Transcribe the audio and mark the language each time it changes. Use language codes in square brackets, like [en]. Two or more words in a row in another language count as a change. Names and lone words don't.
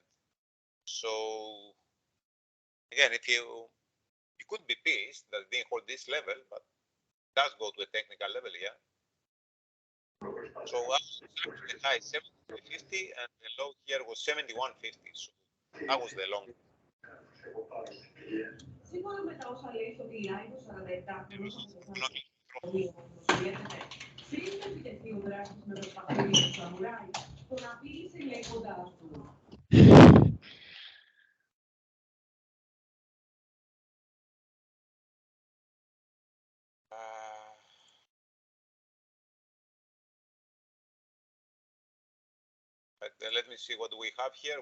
[en] So again, if you could be pissed that it didn't hold this level, but it does go to a technical level here. So the high 73.50 and the low here was 71.50. So that was the long. [el] Σύμφωνα με τα όσα λέει στο live του 47 πριν επιτεθεί ο δράστης με το σπαθί του σαμουράι, τον απείλησε λέγοντας του. [en] Let me see what we have here.